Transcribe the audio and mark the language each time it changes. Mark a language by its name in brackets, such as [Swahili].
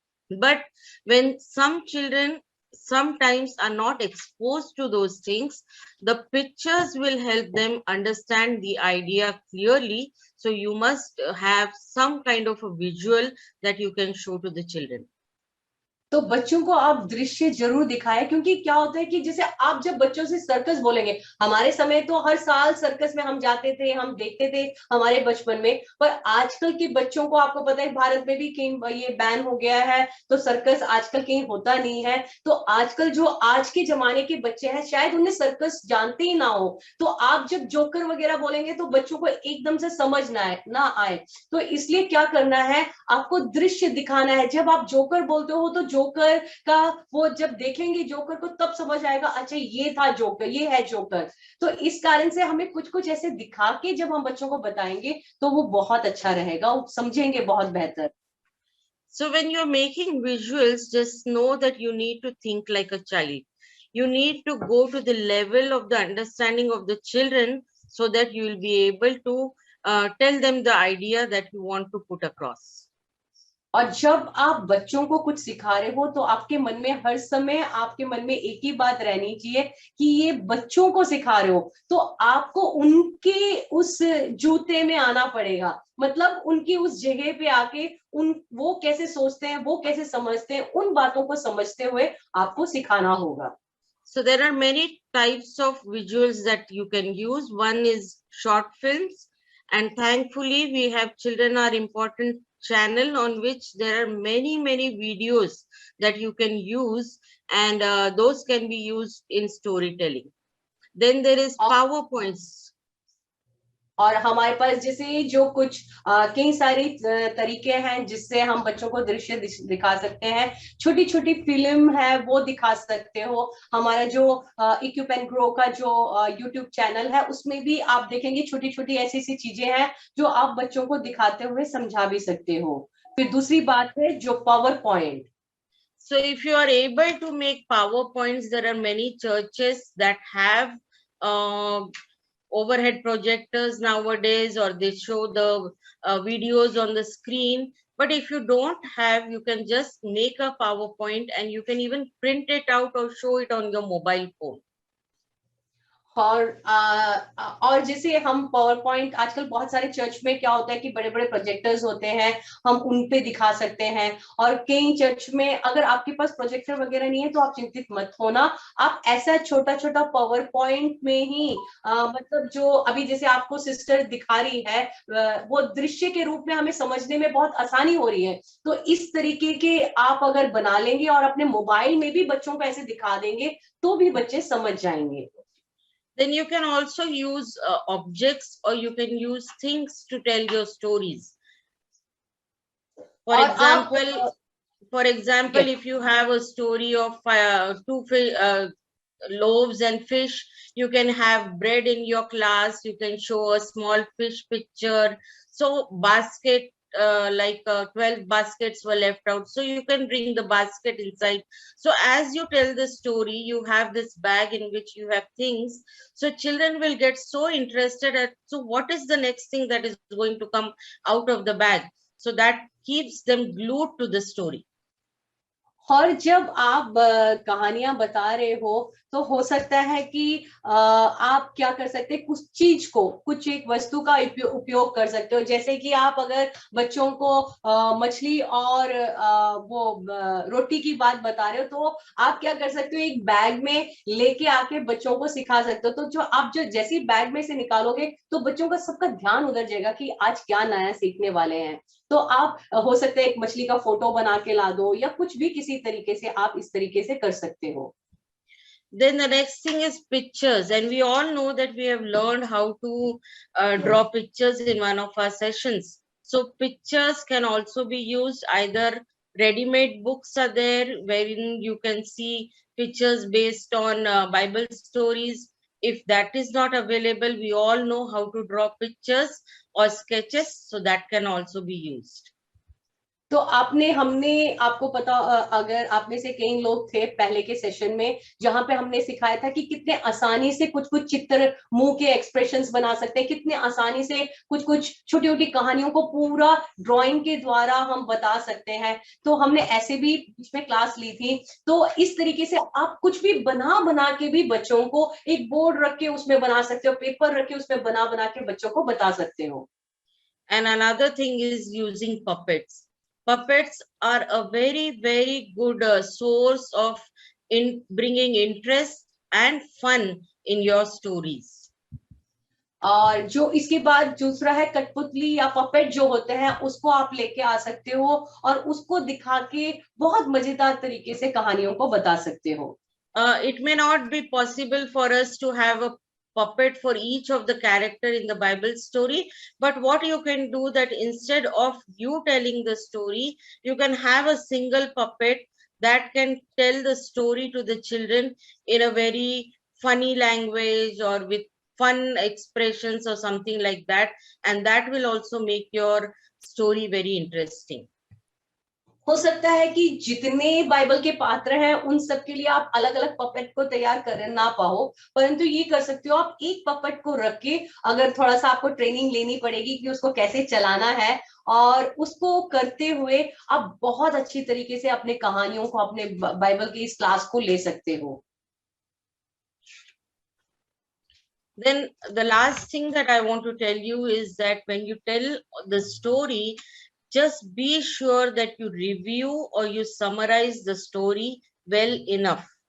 [English] But when some children sometimes are not exposed to those things, the pictures will help them understand the idea clearly. So you must have some kind of a visual that you can show to the children. [Hindi] तो बच्चों को आप दृश्य जरूर दिखाएं, क्योंकि क्या होता है कि जैसे आप जब बच्चों से सर्कस बोलेंगे, हमारे समय तो हर साल सर्कस में हम जाते थे, हम देखते थे हमारे बचपन में, पर आजकल के बच्चों को आपको पता है भारत में भी कहीं ये बैन हो गया है, तो सर्कस आजकल कहीं होता नहीं है। तो आजकल जो आज के जमाने के बच्चे हैं शायद उन्हें सर्कस जानते ही ना हो, तो आप जब जोकर वगैरह बोलेंगे तो बच्चों को एकदम से समझ ना आए। तो इसलिए क्या करना है, आपको दृश्य दिखाना है। जब आप जोकर बोलते हो तो जोकर का वो जब देखेंगे जोकर को तब समझ आएगा, अच्छा ये था जोकर, ये है जोकर। तो इस कारण से हमें कुछ कुछ ऐसे दिखा के जब हम बच्चों को बताएंगे तो वो बहुत अच्छा रहेगा, वो समझेंगे बहुत बेहतर। [English] So when you're making visuals, just know that you need to think like a child. You need to go to the level of the understanding of the children so that you will be able to tell them the idea that you want to put across. [Hindi] और जब आप बच्चों को कुछ सिखा रहे हो तो आपके मन में हर समय, आपके मन में एक ही बात रहनी चाहिए कि ये बच्चों को सिखा रहे हो, तो आपको उनके उस जूते में आना पड़ेगा, मतलब उनकी उस जगह पे आके वो कैसे सोचते हैं, वो कैसे समझते हैं, उन बातों को समझते हुए आपको सिखाना होगा। [English] So there are many types of visuals that you can use. One is short films, and thankfully we have Children Are Important channel on which there are many videos that you can use, and those can be used in storytelling. Then there is [Hindi] और [English] PowerPoints. [Hindi] और हमारे पास जैसे जो कुछ कई सारी तरीके हैं जिससे हम बच्चों को दृश्य दिखा सकते हैं। छोटी छोटी फिल्म है वो दिखा सकते हो। हमारा जो इक्विप एंड ग्रो का जो यूट्यूब चैनल है उसमें भी आप देखेंगे छोटी छोटी ऐसी ऐसी चीजें हैं जो आप बच्चों को दिखाते हुए समझा भी सकते हो। फिर दूसरी बात है जो power point. [English] So if you are able to make PowerPoints, there are many churches that have overhead projectors nowadays, or they show the videos on the screen. But if you don't have, you can just make a PowerPoint and you can even print it out or show it on your mobile phone. [Hindi] और जैसे हम power point आजकल बहुत सारे church में क्या होता है कि बड़े बड़े प्रोजेक्टर्स होते हैं, हम उन पे दिखा सकते हैं। और कई चर्च में अगर आपके पास प्रोजेक्टर वगैरह नहीं है तो आप चिंतित मत होना, आप ऐसा छोटा छोटा पावर पॉइंट में ही मतलब जो अभी जैसे आपको सिस्टर दिखा रही है वो दृश्य के रूप में हमें समझने में बहुत आसानी हो रही है। तो इस तरीके के आप अगर बना लेंगे और अपने मोबाइल में भी बच्चों को ऐसे दिखा देंगे तो भी बच्चे समझ जाएंगे। [English] Then you can also use objects, or you can use things to tell your stories. For example, if you have a story of two loaves and fish, you can have bread in your class, you can show a small fish picture. So basket, 12 baskets were left out, so you can bring the basket inside. So as you tell the story, you have this bag in which you have things, so children will get so interested at, so what is the next thing that is going to come out of the bag? So that keeps them glued to the story. [Hindi] और जब आप कहानियां बता रहे हो तो हो सकता है कि आप क्या कर सकते हैं, कुछ चीज को, कुछ एक वस्तु का उपयोग कर सकते हो। जैसे कि आप अगर बच्चों को मछली और वो रोटी की बात बता रहे हो तो आप क्या कर सकते हो, एक बैग में लेके आके बच्चों को सिखा सकते हो। तो जो आप जैसे बैग में से निकालोगे तो बच्चों का सबका ध्यान उधर जाएगा कि आज क्या नया सीखने वाले हैं। तो आप हो सकता है एक मछली का फोटो बना के ला दो या कुछ भी किसी तरीके से आप इस तरीके से कर सकते हो। [English] Then the next thing is pictures, and we all know that we have learned how to draw pictures in one of our sessions. So pictures can also be used. Either ready-made books are there wherein you can see pictures based on Bible stories. If that is not available, we all know how to draw pictures or sketches, so that can also be used. [Hindi] तो हमने आपको पता, अगर आप में से कई लोग थे पहले के सेशन में जहां पे हमने सिखाया था कि कितने आसानी से कुछ कुछ चित्र, मुंह के एक्सप्रेशंस बना सकते हैं, कितने आसानी से कुछ कुछ छोटी छोटी कहानियों को पूरा ड्राइंग के द्वारा हम बता सकते हैं। तो हमने ऐसे भी इसमें क्लास ली थी। तो इस तरीके से आप कुछ भी बना के भी बच्चों को एक बोर्ड रख के उसमें बना सकते हो, पेपर रख के उसमें बना के बच्चों को बता सकते हो। [English] And another thing is using puppets. Puppets are a very, very good source of bringing interest and fun in your stories. [Hindi] और जो इसके बाद दूसरा है कठपुतली या पपेट जो होते हैं, उसको आप लेके आ सकते हो और उसको दिखा के बहुत मजेदार तरीके से कहानियों को बता सकते हो। [English] It may not be possible for us to have a puppet for each of the character in the Bible story, but what you can do that instead of you telling the story, you can have a single puppet that can tell the story to the children in a very funny language or with fun expressions or something like that, and that will also make your story very interesting. [Hindi] हो सकता है कि जितने Bible के पात्र हैं उन सब के लिए आप अलग अलग पपेट को तैयार कर ना पाओ, परंतु ये कर सकते हो आप एक पपेट को रख के, अगर थोड़ा सा आपको ट्रेनिंग लेनी पड़ेगी कि उसको कैसे चलाना है, और उसको करते हुए आप बहुत अच्छी तरीके से अपने कहानियों को, अपने बाइबल की इस क्लास को ले सकते हो। [English] Then the last thing that I want to tell you is that when you tell the story, just be sure that you review or you summarize the story well enough.